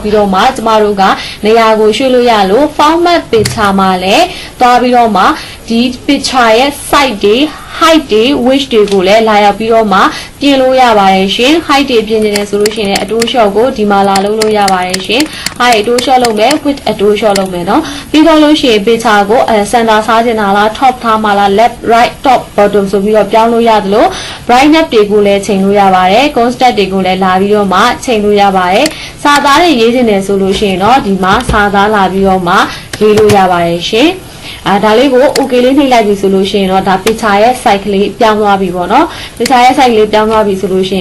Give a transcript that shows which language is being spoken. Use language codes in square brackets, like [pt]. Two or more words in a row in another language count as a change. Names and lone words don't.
[my] ပြီးတော့မှကျမတို့ကနေရာကိုရွှေ့လို့ရလို့ [en] format picture [my] မှာလည်းသွားပြီးတော့မှဒီ picture ရဲ့ size တွေ height တွေ width တွေကိုလည်းလာရောက်ပြီးတော့မှပြင်လို့ရပါတယ်ရှင် height တွေပြင်နေတယ်ဆိုလို့ရှိရင်အတိုး short ကိုဒီမှာလာလုပ်လို့ရပါတယ်ရှင် height အတိုး short လုပ်မယ် width အတိုး short လုပ်မယ်เนาะပြီး တော့လို့ရှိရင် picture ကိုcenter စားချင်တာလား top ထားမှာလား [en] left right top bottom [my] ဆိုပြီးတော့ပြောင်းလို့ရတယ်လို့ brightness တွေကိုလည်းချိန်လို့ရပါတယ် contrast တွေကိုလည်းလာပြီးတော့မှချိန်လို့ရပါတယ်စာသားတွေရေးချင်တယ်ဆိုလို့ရှိရင်တော့ဒီမှာစာသား လာပြီးတော့မှရေးလို့ရပါတယ်ရှင်ဒါလေးကို okay လေးနှိပ်လိုက်ပြီဆိုလို့ရှိရင်တော့ဒါ picture ရဲ့ size ကလေးပြောင်းသွားပြီပေါ့နော် picture ရဲ့ size လေးပြောင်းသွားပြီဆိုလို့ရှိ